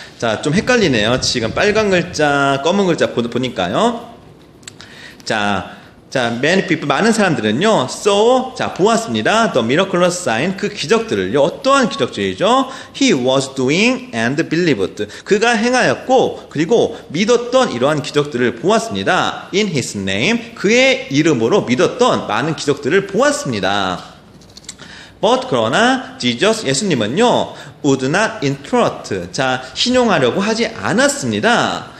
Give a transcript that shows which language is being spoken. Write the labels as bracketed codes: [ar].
[ko] 자, 좀 헷갈리네요. 지금 빨간 글자, 검은 글자 보니까요. 자, [en] many people, [ko] 많은 사람들은요, [en] saw, [ko] 자, 보았습니다. [en] the miraculous sign, [ko] 그 기적들을요, 어떠한 기적들이죠? [en] he was doing and believed. [ko] 그가 행하였고, 그리고 믿었던 이러한 기적들을 보았습니다. [en] in his name, [ko] 그의 이름으로 믿었던 많은 기적들을 보았습니다. [en] but [ko] 그러나 [en] Jesus [ko] 예수님은요 [en] would not interrupt [ko] 자 신용하려고 하지 않았습니다.